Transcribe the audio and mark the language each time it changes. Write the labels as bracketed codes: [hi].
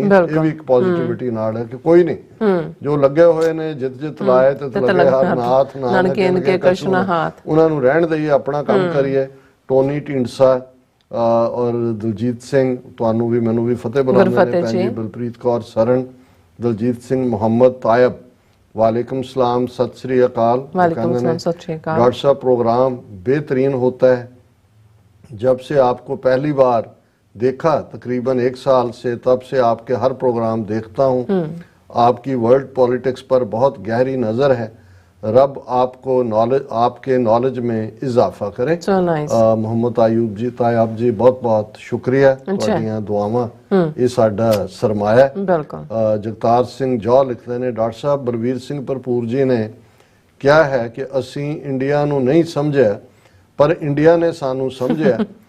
[pa] ਇਹ ਵੀ ਇੱਕ ਪੋਜ਼ਿਟਿਵਿਟੀ ਨਾਲ ਹੈ ਕਿ ਕੋਈ ਨਹੀਂ, ਜੋ ਲੱਗੇ ਹੋਏ ਨੇ ਜਿੱਤ ਲਾਏ ਤੇ ਲੱਗੇ ਹਰ ਨਾਥ ਨਾਨਕ ਇਨਕੇ ਕਛੁ ਨਾ ਹਾਥ, ਉਹਨਾਂ ਨੂੰ ਰਹਿਣ ਦੇਈਏ, ਆਪਣਾ ਕੰਮ ਕਰੀਏ। ਟੋਨੀ ਢੀਂਡਸਾ ਔਰ ਦਲਜੀਤ ਸਿੰਘ, ਤੁਹਾਨੂੰ ਵੀ ਮੈਨੂੰ ਵੀ ਫਤਿਹ ਬੁਲਾਉਂਦੇ ਨੇ, ਭੈਣ ਜੀ ਬਲਪ੍ਰੀਤ ਕੌਰ ਸਰਨ, ਦਲਜੀਤ ਸਿੰਘ ਮੁਹੰਮਦ ਤਾਇਬ, वालेकुम सलाम, सत श्री अकाल। [hi] डॉक्टर साहब प्रोग्राम बेहतरीन होता है, जब से आपको पहली बार देखा तकरीबन 1 साल से, तब से आपके हर प्रोग्राम देखता हूँ। आपकी वर्ल्ड पॉलिटिक्स पर बहुत गहरी नज़र है, रब आपको नॉलेज, आपके नॉलेज में इजाफा करे। मोहम्मद आयूब जी तायब जी बहुत बहुत शुक्रिया, [pa] ਤੁਹਾਡੀਆਂ ਦੁਆਵਾਂ ਇਹ ਸਾਡਾ ਸਰਮਾਇਆ। ਜਗਤਾਰ ਸਿੰਘ ਜੌ ਲਿਖਦੇ ਨੇ, ਡਾਕਟਰ ਸਾਹਿਬ ਬਲਵੀਰ ਸਿੰਘ ਭਰਪੂਰ ਜੀ ਨੇ ਕਿਹਾ ਹੈ ਕਿ ਅਸੀਂ ਇੰਡੀਆ ਨੂੰ ਨਹੀਂ ਸਮਝਿਆ ਪਰ ਇੰਡੀਆ ਨੇ ਸਾਨੂੰ ਸਮਝਿਆ।